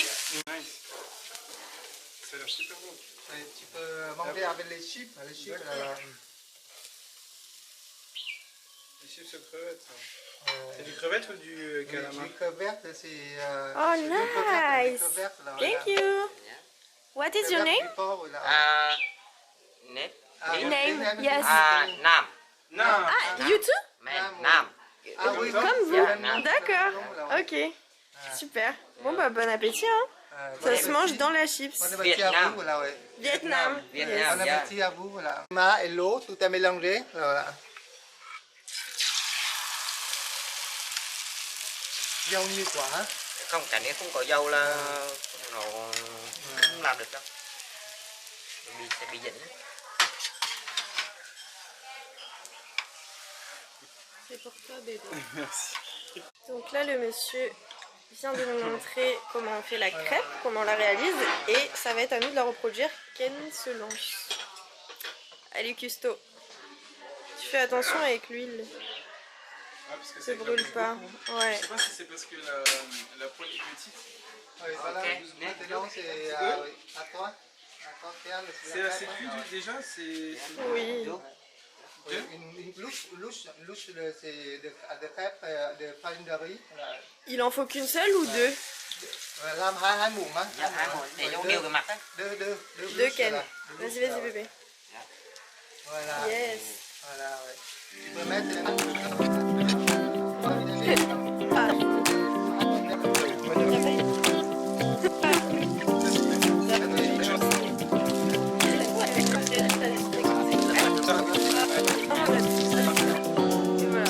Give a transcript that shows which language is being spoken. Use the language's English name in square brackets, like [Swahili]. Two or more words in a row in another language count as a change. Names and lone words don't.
[French] Nice. Ça a l'air super bon. Ouais, tu peux manger avec les chips. Les chips, là. Les chips aux crevettes. C'est du crevette ou du calamar? Les crevettes, c'est. Oh, c'est des crevettes, des nice. crevettes, là, [English] Thank [French] voilà. [English] you. What is your [French] Crevettes [English] name? [French] du porc, là. Nếp. [English] Name, yes. Nam. [French] Non. [English] Ah, you too? Men, Nam. [French] Ah oui, Comme vous. Yeah, non. D'accord. Ok. Super. Bon bah bon appétit hein. Ça se mange dans la chips. Bon appétit à Vietnam. vous, là, ouais. Vietnam. Vietnam. Bon appétit à vous, voilà. Ma et l'eau, tout est mélangé, voilà. [Vietnamese] Dâu như quả. Không, cả nếu không có dâu là nó không làm được đâu. Sẽ bị dính. [French] C'est pour toi bébé. Merci. Donc là le monsieur vient de nous montrer comment on fait la crêpe, comment on la réalise et ça va être à nous de la reproduire. Ken se lance. Allez Custo. Tu fais attention avec l'huile. Ah, parce que Ça c'est brûle pas. Ouais. Je sais pas si c'est parce que la poêle est petite. Oui, voilà. Ok. Maintenant, c'est à toi. À toi, Pierre, C'est la sécu déjà, c'est. Oui. Oui, une louche c'est de crêpes de farine de riz. Là. Il en faut qu'une seule ou deux? [Vietnamese] Làm hai muỗng á. Dạ, hai muỗng để giống đều cái mặt á. [French] Deux Deux louches, Ken. là. Deux Vas-y, louches, vas-y là, bébé. Voilà. Yes. Voilà, ouais. Tu peux mettre. Et voilà.